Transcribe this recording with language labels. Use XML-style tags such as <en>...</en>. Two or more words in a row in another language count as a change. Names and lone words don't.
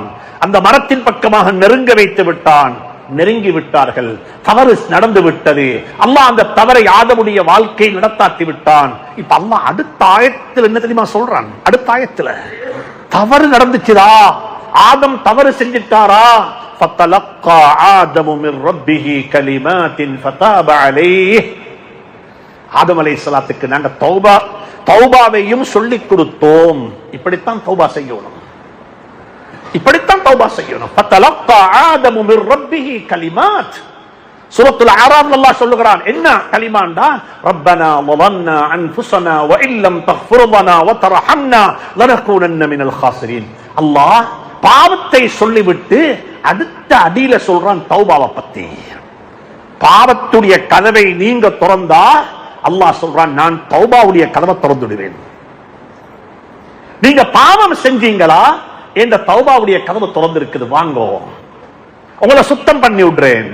<ta>அந்த மரத்தின் பக்கமாக நெருங்க வைத்து விட்டான். நெருங்கி விட்டார்கள், தவறு நடந்து விட்டது. அல்லாஹ் அந்த தவறை ஆதமுடைய வாழ்க்கை நடத்தாட்டி விட்டான். இப்ப அல்லாஹ் அடுத்த ஆயத்தில் என்ன தெரியுமா சொல்றான், அடுத்த ஆயத்துல தவறு நடந்துச்சுதா, ஆதம் தவறு செஞ்சிட்டாரா,</ta> <ar>فَتَلَقَّى آدَمُ مِنْ رَبِّهِ كَلِمَاتٍ فَتَابَ عَلَيْهِ.</ar> <ta>ஆதம் அலைஹிஸ்ஸலாத்துக்கு நாங்க தௌபாவையும் சொல்லிக் கொடுத்தோம். இப்படித்தான் தௌபா செய்யணும், இப்படித்தான் தௌபா செய்யணும்.</ta> <ar>فَتَلَقَّى آدَمُ مِنْ رَبِّهِ كَلِمَاتٍ.</ar> <ta>சூரத்துல் அராஃப்ல அல்லாஹ் சொல்லுகிறான், என்ன கலிமாண்டா,</ta> <ar>ரப்பனா ظلمنا انفسنا وان لم تغفر لنا وترحمنا لنكونن من الخاسرين.</ar> <ta>அல்லாஹ் பாவத்தை சொல்லிவிட்டு அடுத்த அடியில சொல்றான் தௌபாவை பத்தி. பாவத்துடைய கதவை நீங்க திறந்தா அல்லாஹ் சொல்றான், நான் தௌபாவுடைய கதவை திறந்துடுவேன். நீங்க பாவம் செஞ்சீங்களா, என்ற தௌபாவுடைய கதவு திறந்து இருக்குது, வாங்கோ, உங்களை சுத்தம் பண்ணி விடுறேன்.</ta>